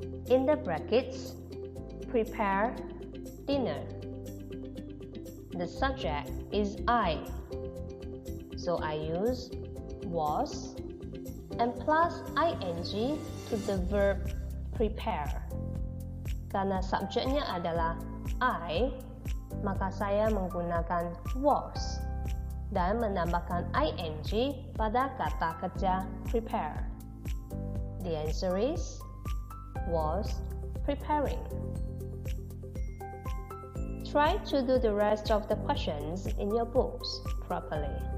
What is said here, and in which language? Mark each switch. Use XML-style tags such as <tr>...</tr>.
<en>In the brackets, prepare dinner. The subject is I, so I use was and plus ing to the verb prepare.</en> <id>Karena subjeknya adalah I, maka saya menggunakan was dan menambahkan ing pada kata kerja prepare.</id> <en>The answer is was preparing. Try to do the rest of the questions in your books properly.</en>